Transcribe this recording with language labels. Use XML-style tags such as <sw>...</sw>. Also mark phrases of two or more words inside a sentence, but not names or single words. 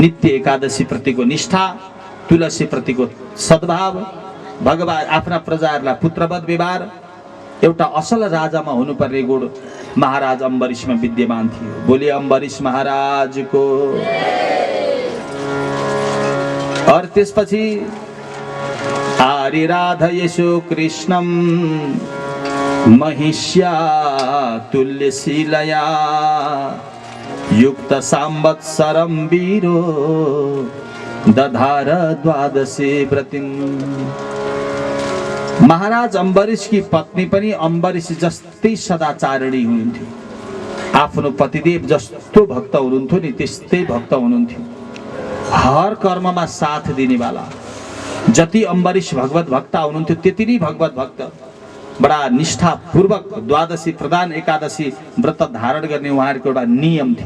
<ne>नित्य एकादशी प्रतिको निष्ठा, तुलसी प्रतिको सद्भाव, भगवान आफ्ना प्रजाहरूलाई पुत्रवत व्यवहार, एउटा असल राजामा हुनुपर्ने गुण महाराज अम्बरीशमा विद्यमान थियो। बोले अम्बरीश महाराजको।</ne> <sa>और त्यसपछि आरिराधयेषु कृष्णं महिष्या तुल्यशीलया युक्त संवत्सरं वीरो दधार द्वादशे व्रतिं।</sa> <ne>महाराज अम्बरीश की पत्नी पनि अम्बरीश जस्तै सदाचारिणी हुनुहुन्थ्यो। आफ्नो पतिदेव जस्तो भक्त हुनुहुन्थ्यो नि त्यस्तै भक्त हुनुहुन्थ्यो। हर कर्ममा साथ दिनेवाला। जति अम्बरीश भगवत भक्त हुनुहुन्थ्यो त्यति नै भगवत भक्त। बडा निष्ठापूर्वक द्वादशी प्रधान एकादशी व्रत धारण गर्ने उहाँहरूको एउटा नियम थियो।</ne>